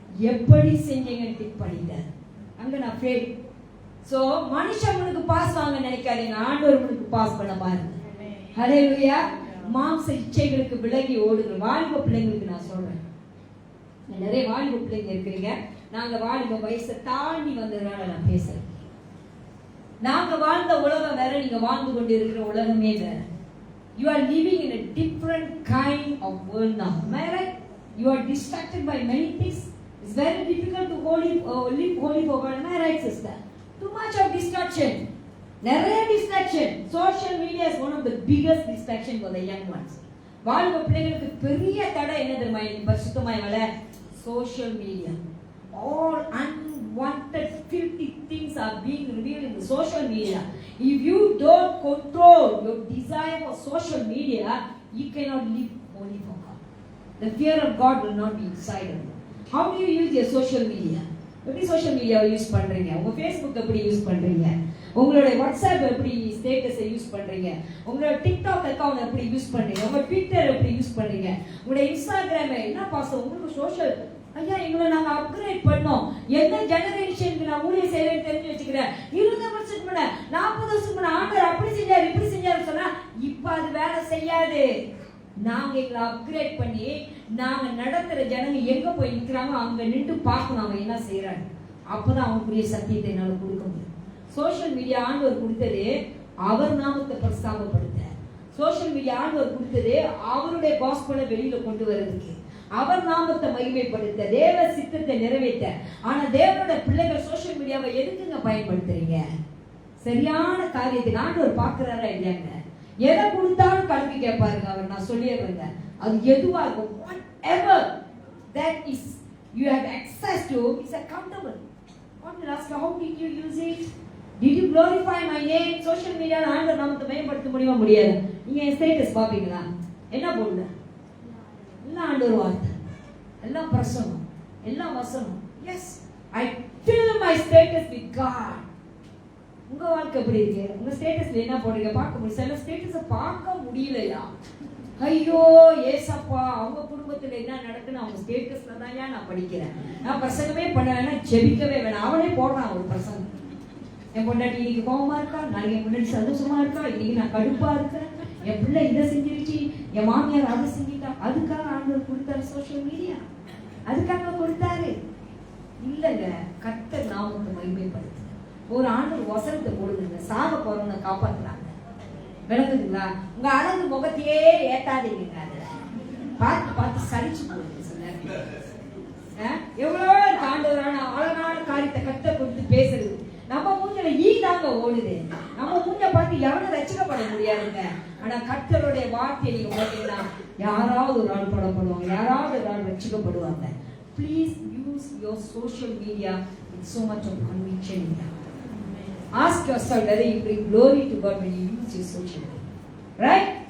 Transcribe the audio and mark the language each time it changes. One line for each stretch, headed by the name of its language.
Tamil: எப்படி செஞ்சீங்கன்னு டிக் பண்ணிட்டார். அங்க நான் ஃபெயில். சோ மனுஷன் உனக்கு பாஸ் வாங்க நினைக்காதீங்க, ஆண்டவர் உனக்கு பாஸ் பண்ண பாருங்க. ஹல்லேலூயா. மாம்ச இச்சைகளுக்கு விலகி ஓடுங்க. வாலிப பிள்ளைங்களுக்கு நான் சொல்றேன், நிறைய வாலிப பிள்ளைங்க இருக்கிறீங்க. நாங்க வாலிப வயசை தாண்டி வந்ததுனால நான் பேசுறேன். நாங்க வாழ்ந்த உலகம் வேற, நீங்க வாழ்ந்து கொண்டு இருக்கிற உலகமே வேற.
English: You are living in a different kind of world now. Am I right? You are distracted by many things. It's very difficult to live holy for God. Am I right, sister? Too much of distraction.
Tamil: நிறைய distraction.
English: Social media is one of the biggest distraction for the young ones.
Tamil: வாலிப பிள்ளைகளுக்கு பெரிய தடை என்ன தெரியுமா? பரிசுத்தமாய் வளர social media.
English: All unwanted filthy things are being revealed in the social media. If you don't control your desire for social media, you cannot live holy for God. The fear of God will not be inside of you. How do you use your social media?
Tamil: எப்படி social மீடியாவை use பண்றீங்க? உங்க Facebook எப்படி use பண்றீங்க? உங்களுடைய WhatsApp எப்படி ஸ்டேட்டஸை use பண்றீங்க? உங்களோட டிக்டாக் அக்கவுண்ட் எப்படி யூஸ் பண்றீங்க? உங்க ட்விட்டர் எப்படி யூஸ் பண்றீங்க? உங்களுடைய இன்ஸ்டாகிராம் என்ன பாஸ் உங்களுக்கு சோஷியல் ஐயா எங்களை நாங்க அப்கிரேட் பண்ணோம். எந்த ஜெனரேஷனுக்கு நான் ஊழியம் செய்யறேன்னு தெரிஞ்சு வச்சுக்கிறேன். 20 வருஷத்துக்கு முன்ன 40 வருஷத்துக்கு முன்ன ஆண்டவர் அப்படி செஞ்சாரு இப்படி செஞ்சாரு சொன்னா இப்ப அது வேலை செய்யாது. நாங்க எங்களை அப்கிரேட் பண்ணி நாங்க நடத்துற ஜனங்க எங்க போய் நிக்கிறாங்க அங்க நின்று பார்க்கணும் அவன் என்ன செய்யறாங்க. அப்பதான் அவனுக்குரிய சத்தியத்தை என்னால கொடுக்க முடியும். சோஷியல் மீடியா ஆண்டவர் கொடுத்தது அவர் நாமத்தை பிரஸ்தாபப்படுத்த. சோஷியல் மீடியா ஆண்டவர் கொடுத்தது அவருடைய காஸ்பலை வெளியில கொண்டு வர்றதுக்கு, அவர் நாமத்தை மகிமைப்படுத்த, தேவ சித்தத்தை நிறைவேற்ற. ஆனா தேவனோட பிள்ளைகள் சோஷியல் மீடியாவை எதுக்குங்க பயன்படுத்துறீங்க? சரியான காரியத்தை ஆண்டவர் பார்க்கிறாரா இல்லையாங்க? எதை கொடுத்தாலும் கல்வி கேட்பாருங்க அவர். நான் சொல்லிடுறேங்க, அது எதுவா இருக்கும்,
English: whatever that is you have access to is accountable. God will ask you, how did you use it? Did you glorify my name?
Tamil: Social media ஆண்டவர் நாமத்தை பயன்படுத்த முடியுமா? முடியாது. நீங்க ஸ்டேட்டஸ் பாப்பீங்களா? என்ன போடுங்க? எல்லாம் ஆண்டவர் வார்த்தை, எல்லாம் பிரசங்கம், எல்லாம் வசனம்.
English: Yes, I fill my status with God.
Tamil: உங்க வாழ்க்கை எப்படி இருக்கு? உங்க ஸ்டேட்டஸ்ல என்ன போடுறீங்க? பார்க்க முடியும். சில ஸ்டேட்டஸை பார்க்க முடியலையா? ஐயோ ஏசப்பா, அவங்க குடும்பத்துல என்ன நடக்குன்னு அவங்க ஸ்டேட்டஸ்ல தான் நான் படிக்கிறேன். நான் பிரசங்கமே பண்ண வேணாம், ஜெபிக்கவே வேணாம். அவனே போடுறான் ஒரு பிரசங்கம். என் பொண்டாட்டி இன்னைக்கு கோவமா இருக்கா, நாளைக்கு என் முன்னாடி சந்தோஷமா இருக்கா, இன்னைக்கு நான் கடுப்பா இருக்கேன், என் பிள்ளை இதை செஞ்சிருச்சு, என் மாமியார் அதை செஞ்சிட்டா. அதுக்காக ஆண்டவர் கொடுத்தாரு சோஷியல் மீடியா? அதுக்காக கொடுத்தாரு இல்லங்க. கர்த்தர் நாமத்தை மகிமைப்படுத்து. ஒரு ஆண்டவர் வசனத்தை போடுங்க, சாக போறவங்க காப்பாத்துறாங்க. விளங்குதுங்களா? உங்க அழகு முகத்தையே ஏத்தாதீங்க. பார்த்து பார்த்து சலிச்சு போடுங்க. சொன்ன எவ்வளோ ஆண்டவரான அழகான காரியத்தை கர்த்தர் கொடுத்து பேசுறது. நம்ம மூஞ்சில தாங்க ஓடுது. நம்ம மூஞ்ச பார்த்து எவனும் ரசிக்கப்பட முடியாதுங்க. ஆனா கர்த்தருடைய வார்த்தையை நீங்க பார்த்தீங்கன்னா யாராவது ஒரு ஆள் படப்படுவாங்க, யாராவது ஒரு ஆள் ரசிக்கப்படுவாங்க.
English: Please use your social media with so much of conviction. Ask yourself whether you bring glory to God when you use your social media. Right?